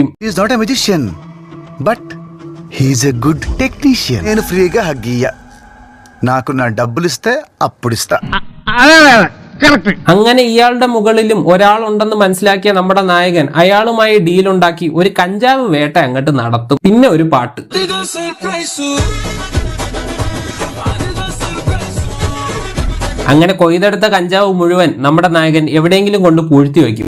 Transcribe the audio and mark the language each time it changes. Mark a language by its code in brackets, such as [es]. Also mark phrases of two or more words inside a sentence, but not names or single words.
[en] He is not a magician, but he is a good technician. [te] నేను ఫ్రీగా హగ్గియ్య, నాకు నా డబ్బులు ఇస్తే అప్పుడు ఇస్తా. [ml] അങ്ങനെ ഇയാളുടെ മുകളിലും ഒരാളുണ്ടെന്ന് മനസ്സിലാക്കിയ നമ്മുടെ നായകൻ അയാളുമായി ഡീലുണ്ടാക്കി ഒരു കഞ്ചാവ് വേട്ട അങ്ങോട്ട് നടത്തും. പിന്നെ ഒരു പാട്ട്. അങ്ങനെ കൊയ്തെടുത്ത കഞ്ചാവ് മുഴുവൻ നമ്മുടെ നായകൻ എവിടെയെങ്കിലും കൊണ്ട് പൂഴ്ത്തി വെക്കും.